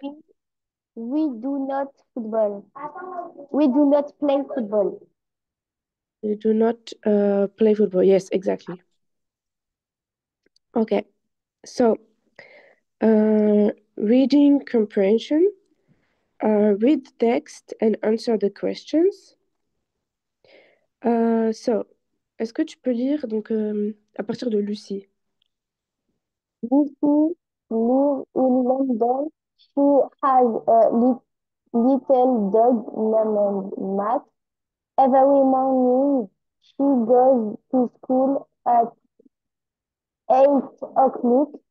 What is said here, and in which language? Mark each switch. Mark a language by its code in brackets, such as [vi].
[en] We, we do not football. We do not play football. We do not play football. Yes, exactly. Okay. So, reading comprehension. Read the text and answer the questions. [fr] So, est-ce que tu peux lire donc à partir de Lucie? [en] Lucy lives in London. She has a little dog named Max. Every morning, she goes to school at 8 o'clock.